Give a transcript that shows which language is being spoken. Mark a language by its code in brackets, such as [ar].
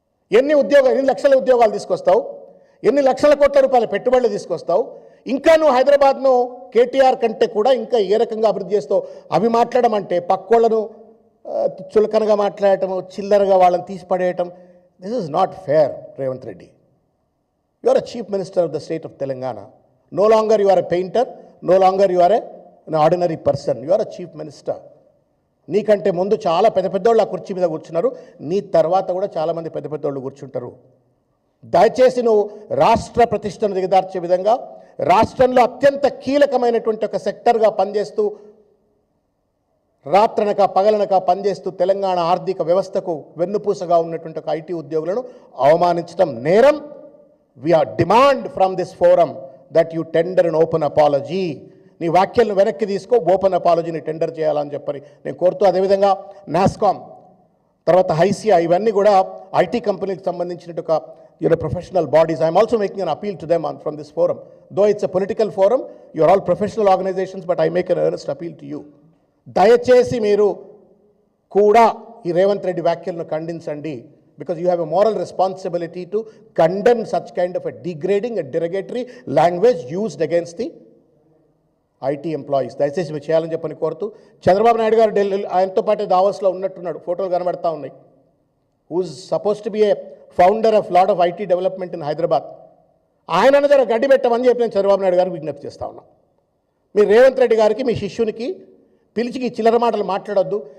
[te] ఎన్ని లక్షల ఉద్యోగాలు తీసుకొస్తావు, ఎన్ని లక్షల కోట్ల రూపాయల పెట్టుబడులు తీసుకొస్తావు, ఇంకా నువ్వు హైదరాబాద్ను కేటీఆర్ కంటే కూడా ఇంకా ఏ రకంగా అభివృద్ధి చేస్తావు. అవి మాట్లాడడం అంటే పక్కోళ్లను చులకనగా మాట్లాడటం, చిల్లరగా వాళ్ళని తీసి పడేయటం. [en] This is not fair, Revanth Reddy. You are a chief minister of the state of Telangana. No longer you are a painter, no longer you are an ordinary person. You are a chief minister. [te] నీకంటే ముందు చాలా పెద్దోళ్ళు ఆ కుర్చీ మీద కూర్చున్నారు, నీ తర్వాత కూడా చాలామంది పెద్దోళ్ళు కూర్చుంటారు. దయచేసి నువ్వు రాష్ట్ర ప్రతిష్టను దిగదార్చే విధంగా, రాష్ట్రంలో అత్యంత కీలకమైనటువంటి ఒక సెక్టర్గా పనిచేస్తూ, రాత్రనక పగలనక పనిచేస్తూ తెలంగాణ ఆర్థిక వ్యవస్థకు వెన్నుపూసగా ఉన్నటువంటి ఒక ఐటీ ఉద్యోగులను అవమానించడం నేరం. [en] We are demand from this forum that you tender an open apology. [te] నీ వ్యాఖ్యలను వెనక్కి తీసుకో, ఓపెన్ అపాలజీని టెండర్ చేయాలని చెప్పని నేను కోరుతూ, అదేవిధంగా నాస్కామ్ తర్వాత హైసియా ఇవన్నీ కూడా ఐటీ కంపెనీకి సంబంధించిన ఒక professional bodies. [en] I'm also making an appeal to them from this forum. Though it's a political forum, you are all professional organisations, but I make an earnest appeal to you. [te] దయచేసి మీరు కూడా ఈ రేవంత్ రెడ్డి వ్యాఖ్యలను ఖండించండి. [en] Because you have a moral responsibility to condemn such kind of a degrading and derogatory language used against the IT employees. [te] దయచేసి మీరు చేయాలని చెప్పని కోరుతూ, చంద్రబాబు నాయుడు గారు ఢిల్లీ ఆయనతో పాటు దావోస్లో ఉన్నట్టున్నాడు, ఫోటోలు కనబడతా ఉన్నాయి. [en] Who's suppose to be a founder of lot of IT development in Hyderabad. [te] ఆయన జర గడ్డి పెట్టమని చెప్పి నేను చంద్రబాబు నాయుడు గారికి విజ్ఞప్తి చేస్తా ఉన్నా. మీరు రేవంత్ రెడ్డి గారికి, మీ శిష్యునికి పిలిచి చిల్లర మాటలు మాట్లాడొద్దు.